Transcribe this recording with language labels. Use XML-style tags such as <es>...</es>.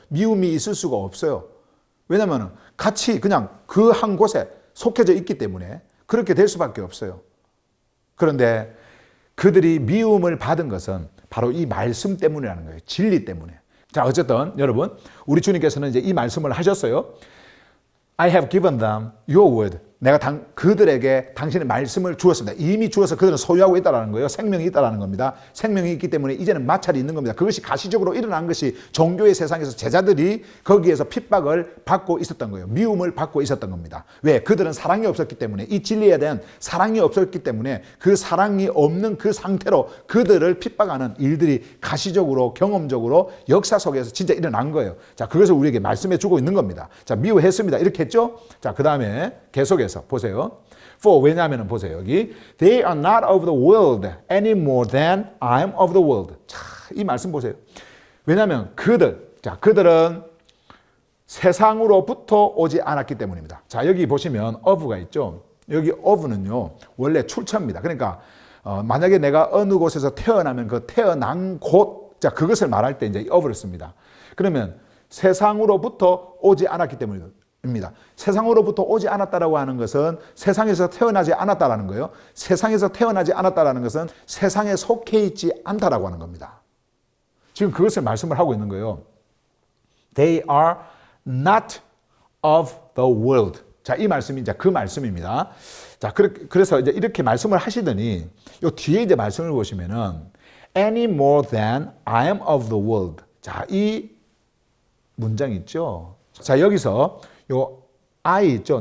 <ko>미움이 있을 수가 없어요. 왜냐하면 같이 그냥 그 한 곳에 속해져 있기 때문에 그렇게 될 수밖에 없어요. 그런데 그들이 미움을 받은 것은 바로 이 말씀 때문이라는 거예요. 진리 때문에. 자, 어쨌든 여러분, 우리 주님께서는 이제 이 말씀을 하셨어요.</ko> <en>I have given them your word.</en> <ko>내가 그들에게 당신의 말씀을 주었습니다. 이미 주어서 그들은 소유하고 있다는 거예요. 생명이 있다는 겁니다. 생명이 있기 때문에 이제는 마찰이 있는 겁니다. 그것이 가시적으로 일어난 것이 종교의 세상에서 제자들이 거기에서 핍박을 받고 있었던 거예요. 미움을 받고 있었던 겁니다. 왜? 그들은 사랑이 없었기 때문에, 이 진리에 대한 사랑이 없었기 때문에 그 사랑이 없는 그 상태로 그들을 핍박하는 일들이 가시적으로 경험적으로 역사 속에서 진짜 일어난 거예요. 자, 그것을 우리에게 말씀해 주고 있는 겁니다. 자, 미워했습니다. 이렇게 했죠? 자, 그 다음에 계속해서 보세요. For 왜냐하면 보세요. 여기</ko> <en>They are not of the world any more than I am of the world.</en> <ko>자, 이 말씀 보세요. 왜냐하면 그들은 세상으로부터 오지 않았기 때문입니다. 자, 여기 보시면 of가 있죠. 여기 of는요 원래 출처입니다. 그러니까 만약에 내가 어느 곳에서 태어나면 그 태어난 곳, 자, 그것을 말할 때 이제 of를 씁니다. 그러면 세상으로부터 오지 않았기 때문입니다. 세상으로부터 오지 않았다라고 하는 것은 세상에서 태어나지 않았다라는 거예요. 세상에서 태어나지 않았다라는 것은 세상에 속해 있지 않다라고 하는 겁니다. 지금 그것을 말씀을 하고 있는 거예요.</ko> <en>They are not of the world.</en> <ko>자, 이 말씀이 이제 그 말씀입니다. 자, 그래서 이제 이렇게 말씀을 하시더니 요 뒤에 이제 말씀을 보시면은</ko> <en>any more than I am of the world.</en> <ko>자, 이 문장 있죠. 자, 여기서 요 I 있죠.</ko>